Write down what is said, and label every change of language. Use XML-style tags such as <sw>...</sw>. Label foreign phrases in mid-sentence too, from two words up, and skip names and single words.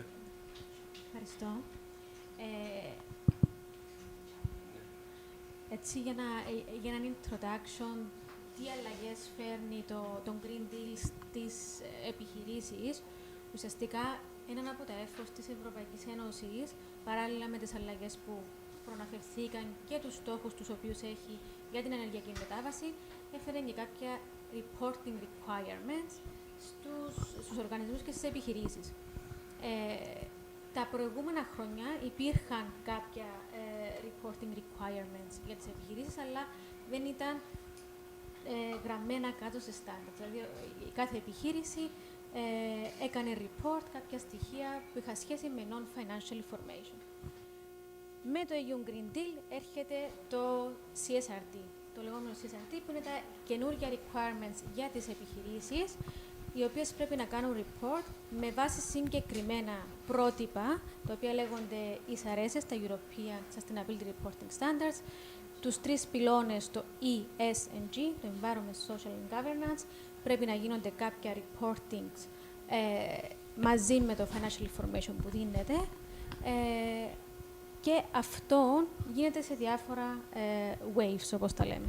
<el>Ευχαριστώ. Έτσι, για έναν introduction, τι αλλαγές φέρνει το Green Deal στις επιχειρήσεις, ουσιαστικά έναν από τα efforts της Ευρωπαϊκής Ένωσης, παράλληλα με τις αλλαγές που προαναφερθήκαν και τους στόχους τους οποίους έχει για την ενεργειακή μετάβαση, έφερε και κάποια</el> <en>reporting requirements</en> <el>στους οργανισμούς και στις επιχειρήσεις. Τα προηγούμενα χρόνια υπήρχαν κάποια</el> <en>reporting requirements</en> <el>για τις επιχειρήσεις, αλλά δεν ήταν γραμμένα κάτω σε standards. Δηλαδή, κάθε επιχείρηση έκανε report κάποια στοιχεία που είχαν σχέση με</el> <en>non-financial information.</en> <el>Με το EU Green Deal έρχεται το CSRD, το λεγόμενο CSRD, που είναι τα καινούργια requirements για τις επιχειρήσεις, οι οποίες πρέπει να κάνουν report με βάση συγκεκριμένα πρότυπα, τα οποία λέγονται ESRS, τα European Sustainability Reporting Standards, τους τρεις πυλώνες, το ESG, το</el> <en>Environment, Social and Governance,</en> <el>πρέπει να γίνονται κάποια reportings μαζί με το</el> <en>financial information</en> <el>που δίνεται, και αυτό γίνεται σε διάφορα waves, όπως τα λέμε.</el>